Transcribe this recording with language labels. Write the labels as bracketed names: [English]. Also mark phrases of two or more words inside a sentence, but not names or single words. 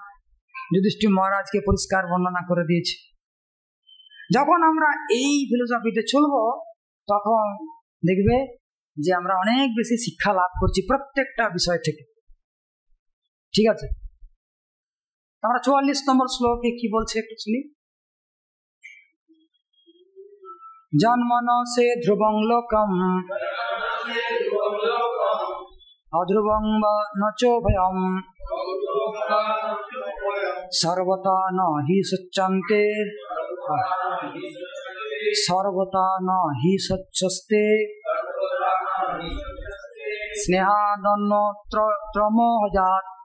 [Bangla] যুধিষ্ঠির মহারাজকে পরিষ্কার বর্ণনা করে দিয়েছে। যখন আমরা এই ফিলোসফিতে চলবো তখন দেখবে যে আমরা অনেক বেশি শিক্ষা লাভ করছি প্রত্যেকটা বিষয় থেকে। ঠিক আছে, আমরা 44 নম্বর শ্লোকে কি বলছে একটু শুনি। [Sanskrit] জন্মন সে ধ্রুবং লোকম অধ্রুবং নচ ভয়ম সর্বতা ন হি সচ্চন্তে সর্বতা ন হি সচ্ছস্তে স্নেহাদন্য ত্রমোহজাত